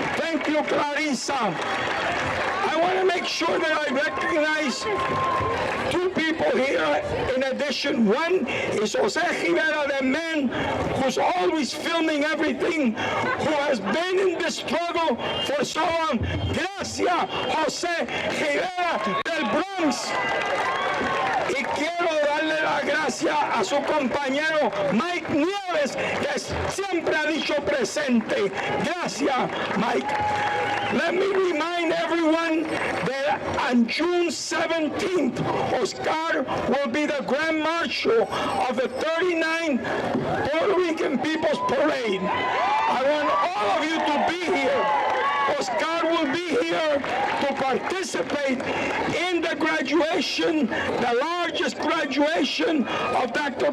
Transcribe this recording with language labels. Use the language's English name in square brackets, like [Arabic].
[English] Thank you, Clarissa. I want to make sure that I recognize two people here in addition. One is Jose Rivera, the man who's always filming everything, who has been in the struggle for so long. [Spanish] Gracias, Jose Rivera del Bronx. Y quiero darle las gracias a su compañero Mike Nieves, que siempre ha dicho presente. Gracias, Mike. [English] Let me remind everyone that on June 17th, Oscar will be the Grand Marshal of the 39 Puerto Rican People's Parade. I want all of you to be here. Oscar will be here to participate in the graduation, the largest graduation of Dr.